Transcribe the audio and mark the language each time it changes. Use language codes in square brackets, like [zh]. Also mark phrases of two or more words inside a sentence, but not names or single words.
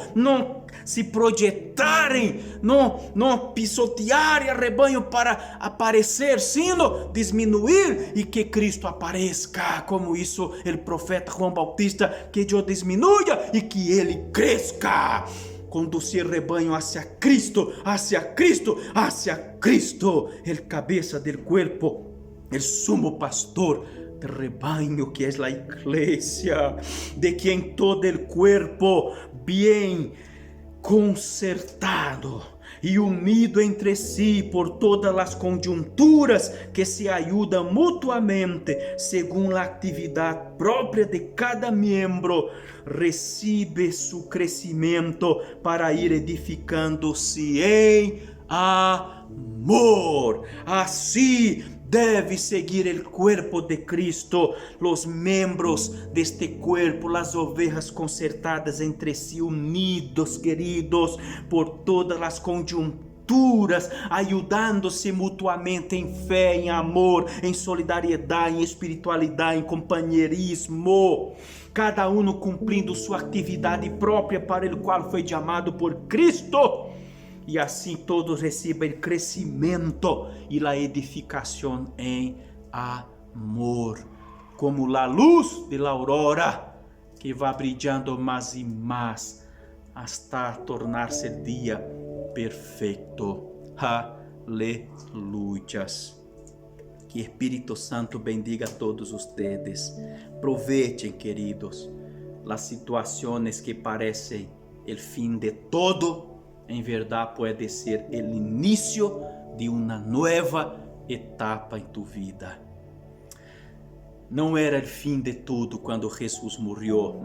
[pt] Não se projetarem, não pisotearem o rebanho para aparecer, sino diminuir e que Cristo apareça, como isso o profeta João Bautista, que eu diminua e que ele cresça. Conduzir o rebanho [es] hacia Cristo, hacia Cristo, hacia Cristo, el cabeça del cuerpo, el sumo pastor del rebaño que es la iglesia, de quien todo el cuerpo bien concertado e unido entre si por todas [pt] as conjunturas [es] que se ayudan mutuamente según la actividad propia de cada miembro, recibe su crecimiento para ir [pt] edificando-se em amor. Assim deve seguir [es] el cuerpo de Cristo, los miembros de este cuerpo, las ovejas concertadas entre sí, unidos, queridos, por todas las conjunturas, ayudándose mutuamente [pt] em fé, em amor, em solidariedade, em espiritualidade, em companheirismo, cada um cumprindo sua atividade própria para o qual foi chamado por Cristo. E assim todos recebem crescimento e a edificação em amor, como a luz [es] de la aurora [pt] que vai brilhando mais e mais hasta tornar-se o dia perfeito. Aleluias. Que Espírito Santo bendiga [es] a todos ustedes. Aprovechen, [pt] queridos, as situações que parecem o fim de todo, em verdade pode ser o início de uma nova etapa em tu vida. Não era o fim de tudo quando Jesus morreu.